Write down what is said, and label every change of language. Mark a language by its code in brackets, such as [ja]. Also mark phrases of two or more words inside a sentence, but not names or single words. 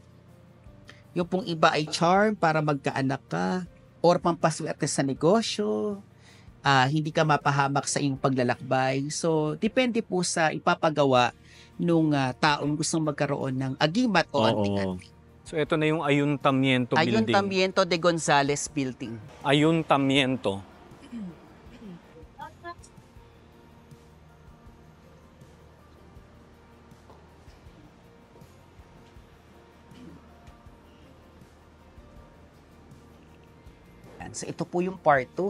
[tl] Yung pong iba ay charm para magkaanak ka or pampaswerte sa negosyo. Hindi ka mapahamak sa iyong paglalakbay. So, depende po sa ipapagawa nung taong gustong magkaroon ng agimat o Oo. anting-anting. So, ito na yung Ayuntamiento building. Ayuntamiento de Gonzales Building. Ayuntamiento. So, ito po yung part 2.